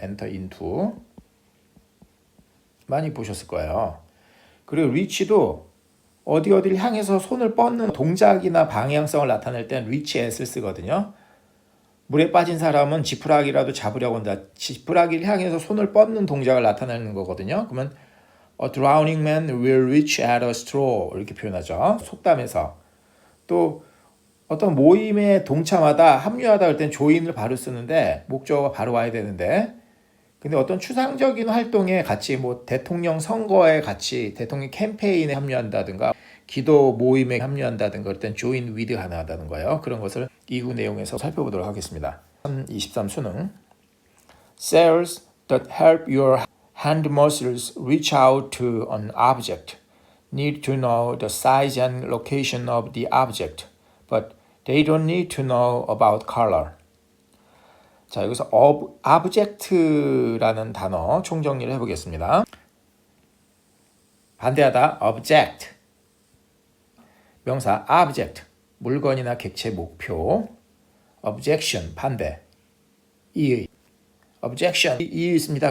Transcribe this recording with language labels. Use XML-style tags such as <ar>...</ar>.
<ko>enter into. 많이 보셨을 거예요. 그리고 reach도 어디를 향해서 손을 뻗는 동작이나 방향성을 나타낼 땐 reach at을 쓰거든요. 물에 빠진 사람은 지푸라기라도 잡으려고 한다. 지푸라기를 향해서 손을 뻗는 동작을 나타내는 거거든요. 그러면</ko> <en>A drowning man will reach at a straw</en> <ko>이렇게 표현하죠. 속담에서. 또 어떤 모임에 동참하다, 합류하다 할 땐 조인을 바로 쓰는데 목적어가 바로 와야 되는데 근데 어떤 추상적인 활동에 같이 뭐 대통령 선거에 같이 대통령 캠페인에 합류한다든가 기도 모임에 합류한다든가 그럴 땐 join with 가능하다는 거예요. 그런 것을 이후 내용에서 살펴보도록 하겠습니다.</ko> <en>2023 수능 Cells that help your hand muscles reach out to an object need to know the size and location of the object, but they don't need to know about color.</en> <ko>자, 여기서 object라는 단어 총정리를 해보겠습니다. 반대하다 object, 명사 object, 물건이나 객체 목표. objection, 반대, 이의. objection, 이의 있습니다.</ko>